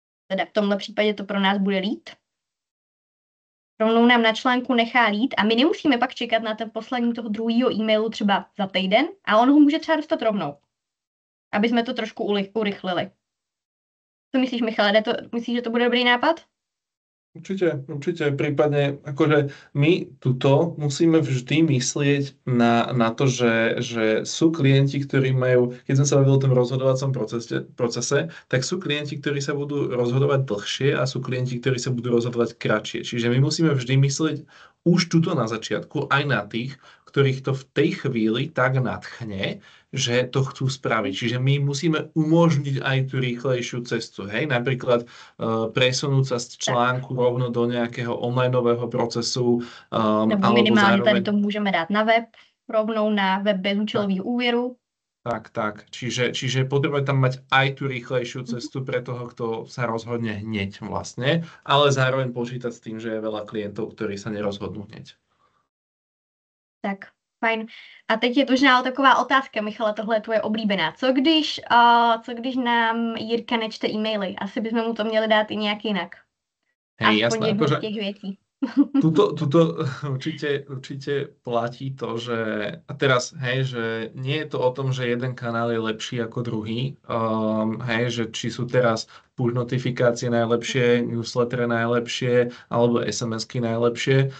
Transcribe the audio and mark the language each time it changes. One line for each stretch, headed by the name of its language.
Czech: Teda v tomhle případě to pro nás bude lít. Rovnou nám na článku nechá lít a my nemusíme pak čekat na ten poslední toho druhého e-mailu třeba za týden a on ho může třeba dostat rovnou, aby jsme to trošku urychlili. Co myslíš, Michale? Myslíš, že to bude dobrý nápad?
Slovak: Určite, prípadne akože my tuto musíme vždy myslieť na to, že sú klienti, ktorí majú, keď sme sa bavili o tom rozhodovacom procese, tak sú klienti, ktorí sa budú rozhodovať dlhšie a sú klienti, ktorí sa budú rozhodovať kratšie. Čiže my musíme vždy myslieť už tuto na začiatku aj na tých, ktorých to v tej chvíli tak nadchne, že to chcú spraviť. Čiže my musíme umožniť aj tú rýchlejšiu cestu. Hej? Napríklad presunúť sa z článku rovno do nejakého onlineového procesu.
Czech: Nebo minimálně tady to můžeme dát na web, rovnou na web bezúčelových úvěrů. Tak.
Slovak: Čiže potrebujeme tam mať aj tú rýchlejšiu cestu pre toho, kto sa rozhodne hneď vlastne, ale zároveň počítať s tým, že je veľa klientov, ktorí sa nerozhodnú hneď. Tak, fajn.
Czech: A teď je možná taková otázka, Michale, tohle je tvoje oblíbená. Co když nám Jirka nečte e-maily? Asi bychom mu to měli dát i nějak jinak.
Slovak: Hej, jasné.
Czech: Aspoň jednu z těch věcí.
Slovak: Tuto určite platí to, že a teraz, hej, že nie je to o tom, že jeden kanál je lepší ako druhý, hej, že či sú teraz push notifikácie najlepšie, newslettere najlepšie, alebo SMS-ky najlepšie.